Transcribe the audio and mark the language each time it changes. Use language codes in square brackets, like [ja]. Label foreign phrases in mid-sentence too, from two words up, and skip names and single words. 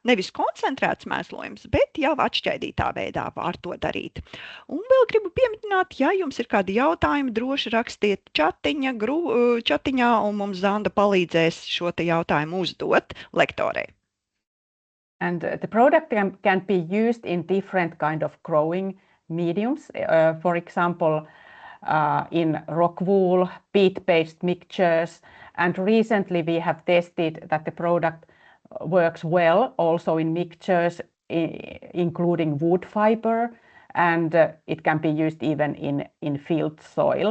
[lv] Nevis koncentrēts mēslojums, bet jau atšķaidītā veidā var to darīt. Un vēl gribu pieminēt, ja jums ir kādi jautājumi, droši rakstiet čatiņā, un mums Zanda palīdzēs šo te jautājumu uzdot lektorei. [en] And the product can be used in different kind of growing mediums. For example, in rock wool, peat-based mixtures. And recently we have tested that the product works well also in mixtures, including wood fiber, and it can be used even in field soil.